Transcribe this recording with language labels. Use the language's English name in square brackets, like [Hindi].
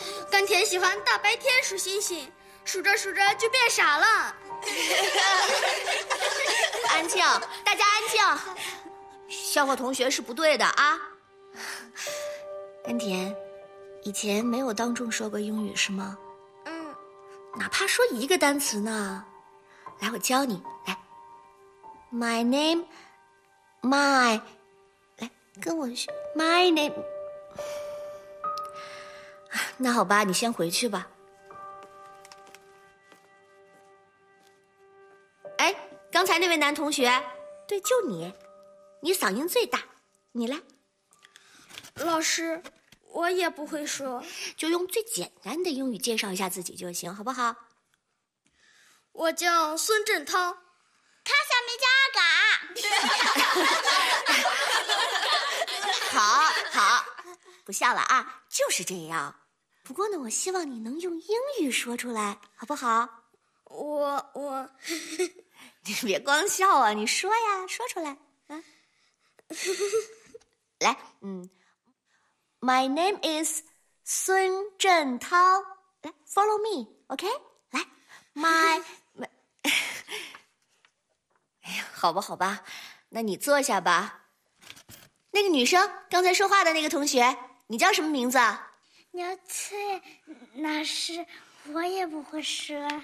[Chinese] 甘甜喜欢大白天数星星，数着数着就变傻了。安静，大家安静，笑话同学是不对的啊。甘甜，以前没有当众说过英语是吗？哪怕说一个单词呢？来，我教你。来 ， [English] my name， [Chinese] my， 来跟我学 my name。那好吧，你先回去吧。刚才那位男同学，对，就你，你嗓音最大，你来。老师，我也不会说。就用最简单的英语介绍一下自己就行，好不好？我叫孙振涛，他小名叫阿嘎。好好，不笑了啊，就是这样。不过呢，我希望你能用英语说出来，好不好？我。你别光笑啊，你说呀，说出来啊。 [English] 来，My name is 孙振涛。来 ，follow me, OK? [Chinese] 来 ，my 好吧，好吧，那你坐下吧。那个女生刚才说话的那个同学，你叫什么名字？牛翠老师，我也不会说。